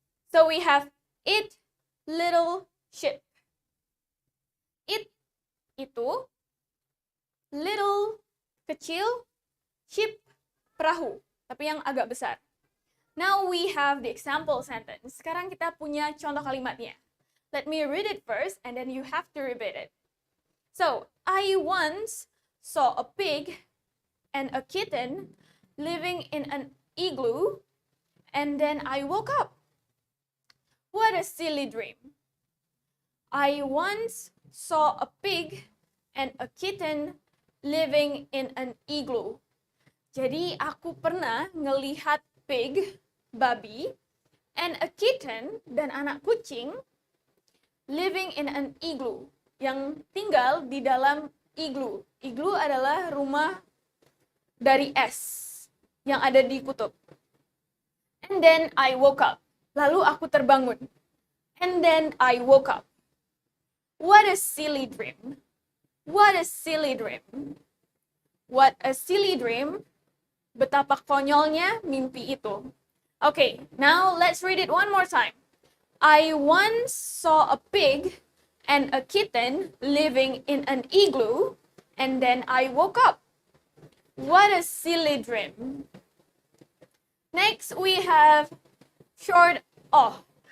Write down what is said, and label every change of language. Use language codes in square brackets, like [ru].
[en] So we have it, little, ship. [id] It, itu. Little, kecil. Ship, perahu. Tapi yang agak besar. [en] Now we have the example sentence. [id] Sekarang kita punya contoh kalimatnya. [en] Let me read it first and then you have to repeat it. So, I once saw a pig and a kitten living in an igloo and then I woke up. What a silly dream. I once saw a pig and a kitten living in an igloo. [id] Jadi aku pernah ngelihat pig, babi, [en] and a kitten, [id] dan anak kucing, [en] living in an igloo, [id] yang tinggal di dalam igloo. Igloo adalah rumah dari es yang ada di kutub. [en] And then I woke up. [id] Lalu aku terbangun. [en] And then I woke up. What a silly dream. What a silly dream. What a silly dream. [id] Betapa konyolnya mimpi itu. [en] Okay, now let's read it one more time. I once saw a pig and a kitten living in an igloo, and then I woke up. What a silly dream. Next, we have short oh.